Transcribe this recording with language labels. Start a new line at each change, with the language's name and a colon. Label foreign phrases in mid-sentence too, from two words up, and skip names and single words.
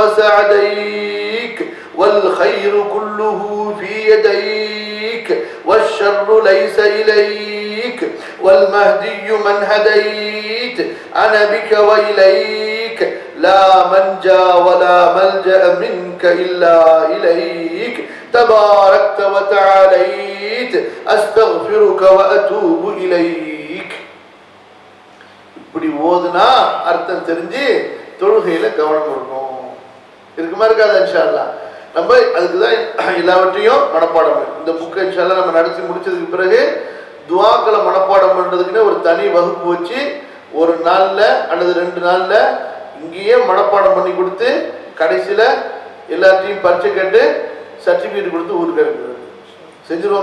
Arabic: وسعديك والخير كله في يديك والشر ليس إليك والمهدي من هديت أنا بك وإليك لا منجا ولا ملجأ منك إلا إليك تباركت وتعاليت أستغفرك وأتوب إليك.
Tamil: இப்படி ஓதுனா அர்த்தம் தெரிஞ்சு தொழுகையில கவனம் இருக்கணும். இருக்குமா இருக்காது? இன்ஷா அல்லாஹ் நம்ம அதுக்கு தான் எல்லாவற்றையும் மனப்பாடம். இந்த புக்கை இன்ஷா அல்லாஹ் நம்ம நடத்தி முடிச்சதுக்கு பிறகு துஆக்களை மனப்பாடம் பண்றதுக்குன்னு ஒரு தனி வகுப்பு வச்சு ஒரு நாள்ல அல்லது 2 நாள்ல இங்கேயே மனப்பாடம் பண்ணி கொடுத்து கடைசியில எல்லாத்தையும் பரிச்சை கேட்டு சர்டிபிகேட் கொடுத்து ஊருக்கு அனுப்புறது செஞ்சிருவோமா?